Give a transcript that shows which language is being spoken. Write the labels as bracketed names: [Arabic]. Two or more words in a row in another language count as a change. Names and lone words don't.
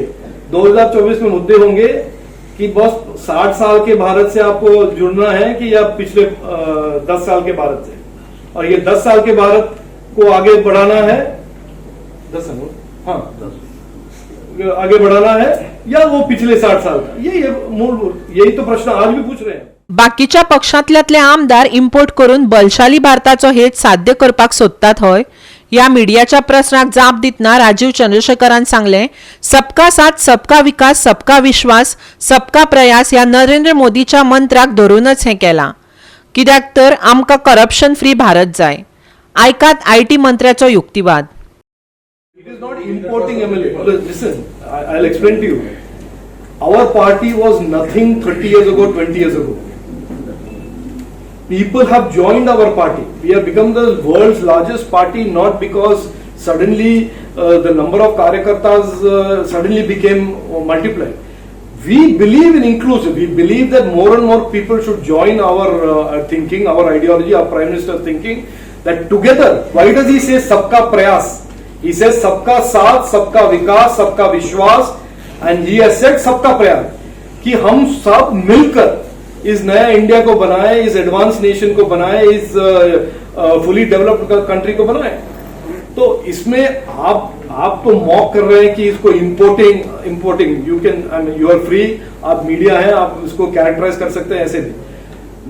[Hindi] 2024 में मुद्दे होंगे कि बस 60 साल के भारत से आपको जुड़ना है कि या पिछले 10 साल के भारत से, और ये 10 साल के भारत को आगे बढ़ाना है. 10 साल, हाँ, आगे बढ़ाना है या वो पिछले 60 साल का. यही तो प्रश्न आज भी पूछ रहे हैं. [Konkani] बाकीच्या पक्षांतल्यातले आमदार इम्पोर्ट करून बलशाली भारताचो हेत साध्य करपाक सोदतात हय. या मिडियाच्या प्रश्नाक जाप दितना राजीव चंद्रशेखरान सांगले, [Hindi] सबका साथ, सबका विकास, सबका विश्वास, सबका प्रयास [Konkani] ह्या नरेंद्र मोदीच्या मंत्राक धरूनच हें केलां. कित्याक तर आमकां [English] corruption free [Konkani] भारत जाय. आयकात आयटी मंत्र्याचो युक्तिवाद. [English] It is not importing MLA. Listen, I'll explain to you. Our party was nothing 30 years ago, 20 years ago. People have joined our party. We have become the world's largest party not because suddenly the number of karyakartas suddenly became multiplied. We believe in inclusive. We believe that more and more people should join our thinking, our ideology, our Prime Minister's thinking, that together, why does he say [Hindi] सबका प्रयास? [English] He says [Hindi] सबका साथ, सबका विकास, सबका विश्वास, [English] and he has said [Hindi] सबका प्रयास, कि हम सब मिलकर इस नया इंडिया को बनाए, इस [English] advance nation [Hindi] को बनाए, इस [English] fully developed country [Hindi] को बनाए. तो इसमें आप तो मॉक कर रहे हैं कि इसको [English] importing you can, you are free, [Hindi] आप मीडिया हैं, आप इसको कैरेक्टराइज कर सकते हैं ऐसे भी.